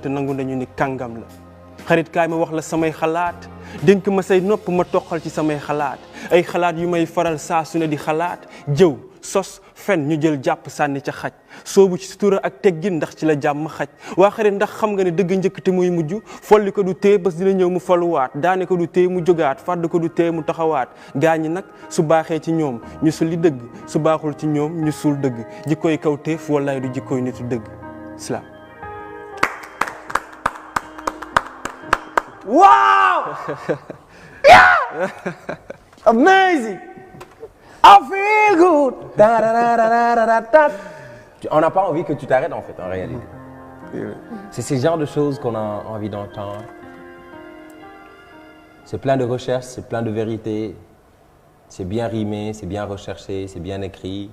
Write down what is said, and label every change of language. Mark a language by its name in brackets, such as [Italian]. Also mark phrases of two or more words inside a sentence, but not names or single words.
[Wolof] nangu nañu ni kàngam la xarit kaay ma wax la samay xalaat dénk ma say nopp ma toqal ci samay xalaat ay xalaat yu may faral saa su ne di xalaat jëw sos fen ñu jël jàpp sànni ca xaj soobu ci sutura ak teggin ndax ci la jàmm xaj waa xarit ndax xam nga ne dëgg njëkk te muy mujj folli ko du tee bés dina ñëw mu faluwaat daane ko du tee mu jógaat fàdd ko du tee mu taxawaat gaa ñi nag su baaxee ci ñoom ñu sulli dëgg su baaxul ci ñoom ñu suul dëgg jikkooy kaw teef wallaay du jikkooy nitu dëgg islam. [English] Wow! Yeah! Amazing! I feel good! [French] On n'a pas envie que tu t'arrêtes en fait, en réalité. C'est ce genre de choses qu'on a envie d'entendre. C'est plein de recherches, c'est plein de vérités. C'est bien rimé, c'est bien recherché, c'est bien écrit.